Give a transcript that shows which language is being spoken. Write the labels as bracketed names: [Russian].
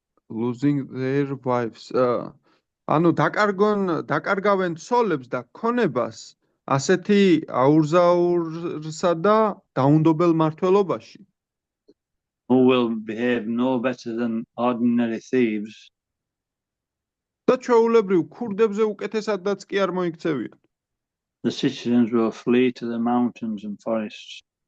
[English] losing their wives, [Georgian] ანუ დაკარგავენ ცოლებს და ქონებას ასეთი აურზაურსა და დაუნდობელ მართლობაში, [English] who will behave no better than ordinary thieves, [Georgian] და ჩვეულებრივ ქურდებზე უკეთესადაც კი არ მოიქცევიან. [English] the citizens will flee to the mountains and forests.